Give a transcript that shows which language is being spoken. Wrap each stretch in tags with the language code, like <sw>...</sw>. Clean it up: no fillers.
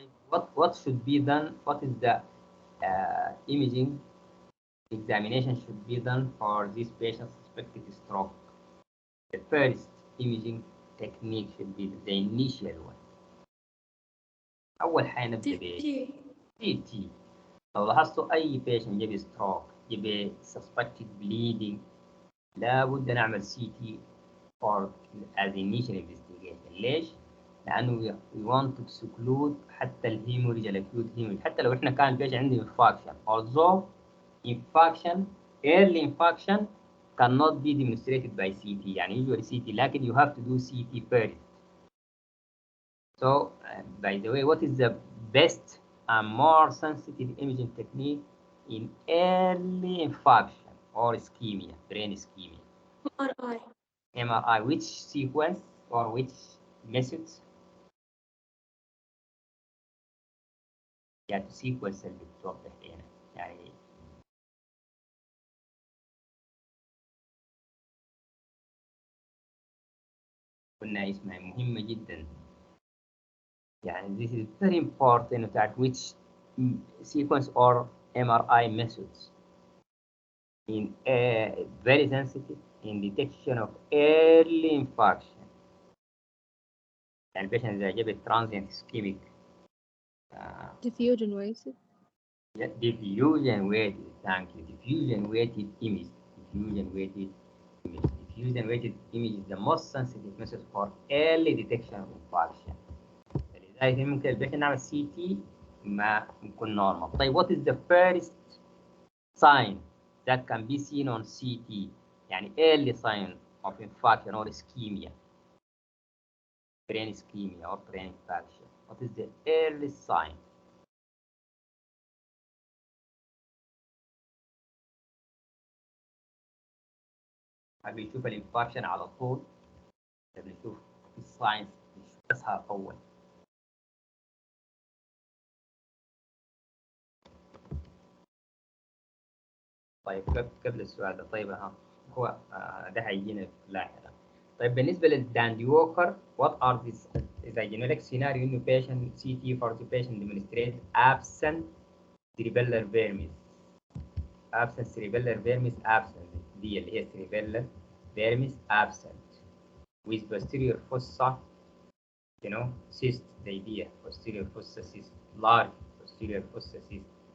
<en>What should be done? What is the imaging examination should be done for this patient suspected stroke? The first imaging technique should be the initial one.</en> <ar>أول حاجة نبدأ ب CT. لو لاحظتوا أي</ar> <en>patient جاب stroke جاب suspected bleeding</en> <ar>لابد نعمل</ar> <en>CT for as initial investigation.</en> <ar>ليش؟ لأنه</ar> <en>we want to exclude</en> <ar>حتى الهيموريج الأكيوت هيموريج حتى لو إحنا كان البيشنت عنده infarction.</ar> <en>Although infarction early infarction cannot be demonstrated by CT يعني usually CT لكن you have to do CT first. So by the way, what is the best and more sensitive imaging technique in early infarction or ischemia, brain ischemia? MRI. MRI. Which sequence or which methods?</en> <ar>يعني sequence اللي بتوضح هنا يعني قلنا اسمها مهمة جدا.</ar> <en>يعني this is very important to تعرف which sequence or MRI methods in very sensitive in detection of early infarction.</en> <ar>يعني البيشنت إذا جابت</ar> <en>transient ischemic diffusion wasted. Yeah, diffusion weighted, thank you. Diffusion weighted image. Diffusion weighted image. Diffusion weighted image is the most sensitive method for early detection of infarction.</en> <ar>فلذلك ممكن البيشنت نعمل سي تي ما يكون نورمال.</ar> <en>طيب what is the first sign that can be seen on CT؟ يعني early sign of infarction or ischemia, brain ischemia or brain infarction. What is the early sign؟</en> <ar>هل بيشوف الانفاركشن على طول؟ ولا بيشوف الساينس بيشوفها أول؟ طيب قبل السؤال ده، طيب هو ده هيجينا لاحقا.</ar> <en>طيب</en> <ar>بالنسبة للداندي ووكر،</ar> <en>what are these؟</en> <ar>إذا جينا لك سيناريو إنه</ar> <en>patient CT for the patient demonstrate absent cerebellar vermis. absent cerebellar vermis absent</en> <ar>دي اللي هي</ar> <en>cerebellar vermis absent with posterior fossa cyst the idea posterior fossa cyst large posterior fossa cyst.</en>